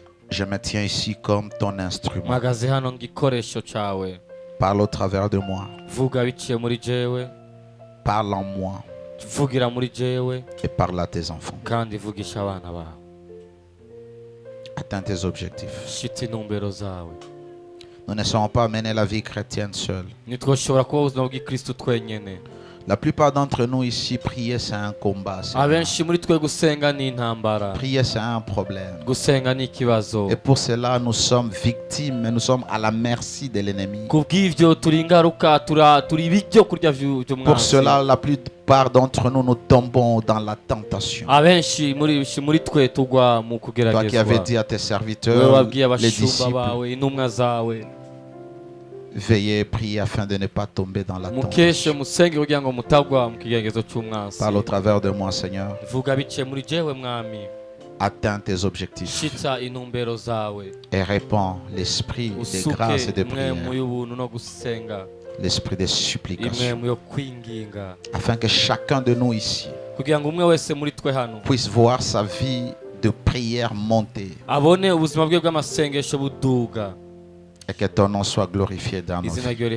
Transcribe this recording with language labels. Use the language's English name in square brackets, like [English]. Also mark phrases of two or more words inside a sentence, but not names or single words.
[French] Je me tiens ici comme ton instrument. [Rundi] mpagaze hano ngikoresho cyawe. [French] Parle au travers de moi. [Rundi] Vuga biciye muri jewe. [French] Parle en moi. [Rundi] Vugira muri jewe. [French] Et parle à tes enfants. [Rundi] Kandi vugisha abana bawe. [French] Atteins tes objectifs. [Rundi] Shitsa intumbero zawe. [French] Nous ne saurons pas mener la vie chrétienne seule. [Rundi] Ntitwashobora kuba ubuzima bw'Ikristo twenyene. [French] La plupart d'entre nous ici, prier c'est un combat. [Rundi] Abenshi muri twe gusenga ni intambara. [French] Prier c'est un problème. [Rundi] Gusenga ni ikibazo. [French] Et pour cela, nous sommes victimes, nous sommes à la merci de l'ennemi. [Rundi] Kubw'ivyo turi ingaruka, turi ibiryo kurya vy'umwanzi. [French] Pour cela, la plupart d'entre nous, nous tombons dans la tentation. [Rundi] Abenshi muri twe tugwa mu kugeragezwa. [French] Toi qui avais dit à tes serviteurs, les disciples, [Rundi] intumwa zawe, [French] veillez, priez afin de ne pas tomber dans la [Rundi] mukeshe [French] tentation. [Rundi] musenge kugira ngo mutagwa mu kigeragezo cy'umwanzi. [French] Parle au travers de moi, Seigneur. [Rundi] Vuga biciye muri jewe mwami. [French] Atteins tes objectifs [Rundi] Shitsa intumbero zawe. [French] et répands l'esprit de grâce et de prière, l'esprit de supplication, afin que chacun de nous ici puisse voir sa vie de prière monter et que ton nom soit glorifié dans nos vies.